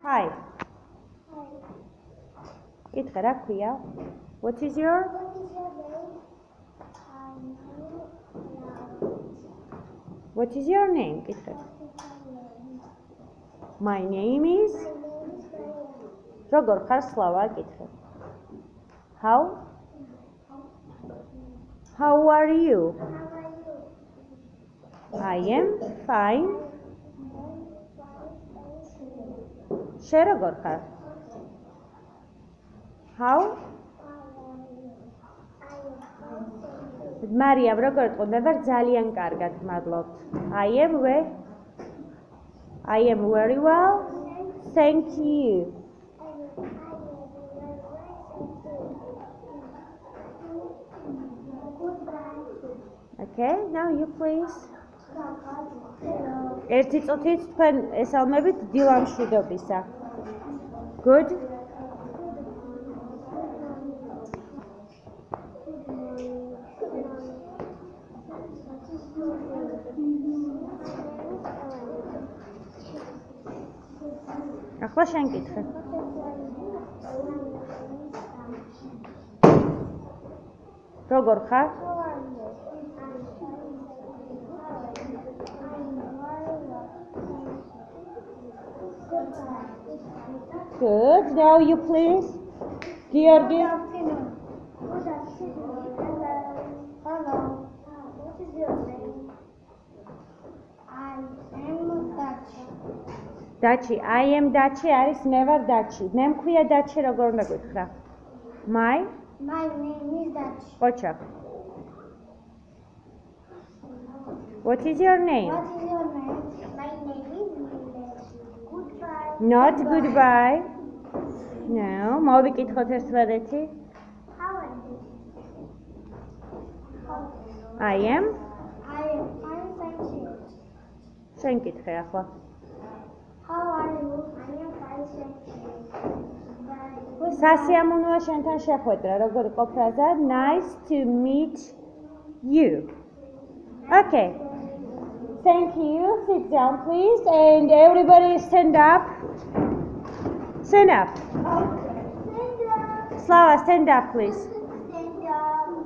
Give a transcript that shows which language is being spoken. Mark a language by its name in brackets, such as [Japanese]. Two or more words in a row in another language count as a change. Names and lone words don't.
[Georgian] Hi. კითხე, რა ქვია? [English] What is your? What is your name? კითხე. My name is? [Georgian] როგორ ხარ, სლავა? კითხე. [English] How are you? I am fine. [Georgian] შენ როგორ ხარ? How? მარიამ, როგორ იყო? მე ვარ ძალიან კარგად, მადლობთ. [English] I am very well. Thank you. Okay, now you please. [Georgian] ერთი წუთით თქვენ ესალმებით დილამ მშვიდობისა. Good. ახლა შენ კითხე. როგორ ხარ? [English] Good. Now you please. Georgi. Good afternoon. Hello. What is your name? I am Dachi. Dachi. I am Dachi. [Georgian] არის მე ვარ Dachi. მე მქვია Dachi, როგორ უნდა გითხრა? [English] My name is Dachi. ოჩა. What is your name? What is your name? My name is Goodbye. Not goodbye. No. [Georgian] მოვიკითხოთ ერთმანეთი. [English] How are you? I am. fine, thank you. [Georgian] შენ კითხე ახლა. [English] How are you? I am fine, thank you. [Georgian] სასიამოვნოა შენთან შეხვედრა. როგორ იყო ფრაზა? [English] Nice to meet you. Okay. Thank you. Sit down, please. And everybody stand up. Stand up. Stand up. Slava, stand up, please. Stand up.